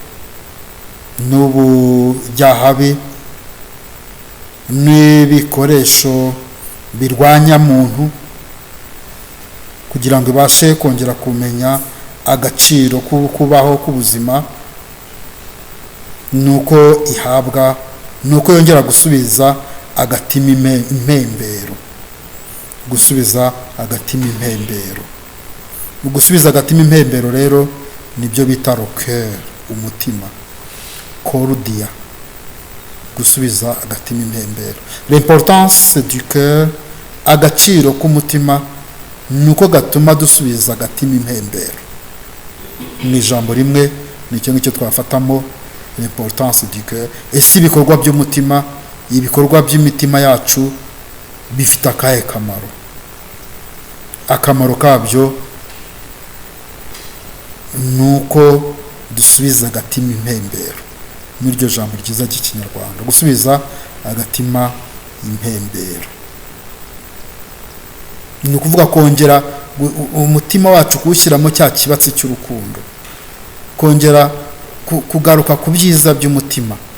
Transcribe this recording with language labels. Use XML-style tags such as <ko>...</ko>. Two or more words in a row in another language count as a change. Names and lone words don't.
<rw>n'ubujyahabi n'ibikoresho birwanya muntu, kugira ngo ibashe kongera kumenya agaciro kubaho k'ubuzima, nuko ihabwa, nuko yongera gusubiza agatima impembero, gusubiza agatima impembero. Mu gusubiza agatima impembero rero nibyo bita rocker, umutima, cordia, gusubiza agatima impembero.</rw> <fr>L'importance du cœur,</fr> <rw>agaciro k'umutima nuko gatuma dusubiza agatima impembero. Ni ijambo rimwe, nicyo ngicyo twafatamo</rw> <fr>l'importance du cœur.</fr> <rw>Ese ibikorwa by'umutima, ibikorwa by'imitima yacu bifite akahe kamaro? Akamaro kabyo nuko dusubiza agatima impembero. N'iryo jambo ryiza ry'ikinyarwanda, gusubiza agatima impembero, ni ukuvuga kongera umutima wacu kuwushyiramo cya kibatsi cy'urukundo, kongera kugaruka ku byiza by'umutima,</rw>